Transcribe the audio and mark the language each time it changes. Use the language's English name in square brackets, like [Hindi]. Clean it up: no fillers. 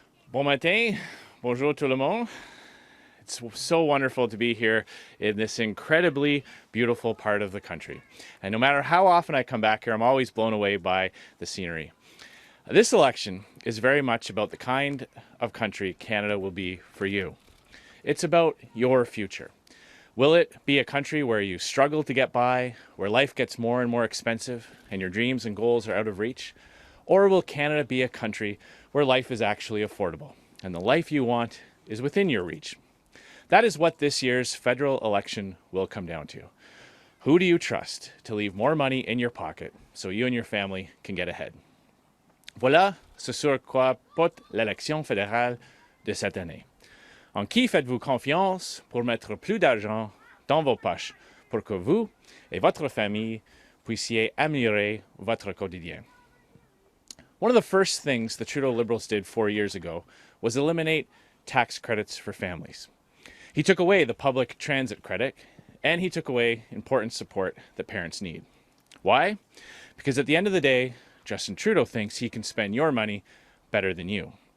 [French] Bon matin, bonjour tout le monde. [English] It's so wonderful to be here in this incredibly beautiful part of the country. And no matter how often I come back here, I'm always blown away by the scenery. This election is very much about the kind of country Canada will be for you. It's about your future. Will it be a country where you struggle to get by, where life gets more and more expensive, and your dreams and goals are out of reach? Or will Canada be a country where life is actually affordable, and the life you want is within your reach? That is what this year's federal election will come down to. Who do you trust to leave more money in your pocket so you and your family can get ahead? [French] Voilà ce sur quoi porte l'élection fédérale de cette année. En qui faites-vous confiance pour mettre plus d'argent dans vos poches pour que vous et votre famille puissiez améliorer votre quotidien? [English] One of the first things the Trudeau Liberals did 4 years ago was eliminate tax credits for families. He took away the public transit credit, and he took away important support that parents need. Why? Because at the end of the day, Justin Trudeau thinks he can spend your money better than you.